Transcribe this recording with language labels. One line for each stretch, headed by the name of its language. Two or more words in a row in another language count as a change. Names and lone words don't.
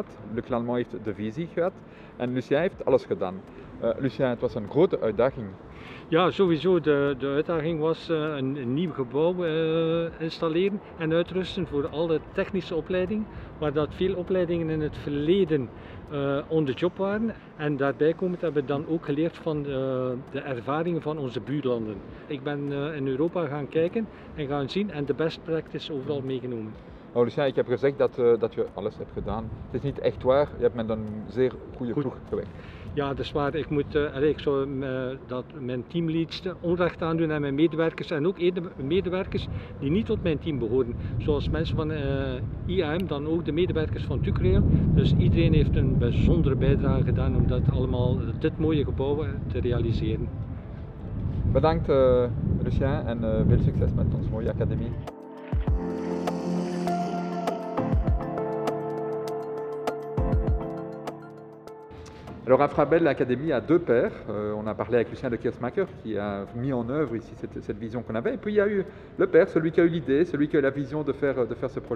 Dutch: Luc Lallemand heeft de visie gehad en Lucien heeft alles gedaan. Lucien, het was een grote uitdaging. Ja, sowieso. De uitdaging was een nieuw gebouw installeren en uitrusten voor alle technische opleidingen, waar dat veel opleidingen in het verleden
English: on the job
Dutch: waren. En daarbij komend hebben we dan ook geleerd van de ervaringen van onze buurlanden. Ik ben in Europa gaan kijken en gaan zien en de
English: best practice
Dutch: overal meegenomen. Oh, Lucien, ik heb gezegd dat je alles hebt gedaan. Het is niet echt waar, je hebt met een zeer goede ploeg gewerkt. Ja, dat is waar. Ik zou dat mijn teamleads onrecht aandoen aan mijn medewerkers en ook medewerkers die niet tot mijn team behoren. Zoals mensen van IAM, dan ook de medewerkers van TUCrail. Dus iedereen heeft een bijzondere bijdrage gedaan om dit mooie gebouw te realiseren. Bedankt Lucien en veel succes met onze mooie academie.
French: Alors Infrabel Academy a 2 pères. On a parlé avec Lucien de Kiersmaker qui a mis en œuvre ici cette vision qu'on avait. Et puis il y a eu le père, celui qui a eu l'idée, celui qui a eu la vision de faire ce projet.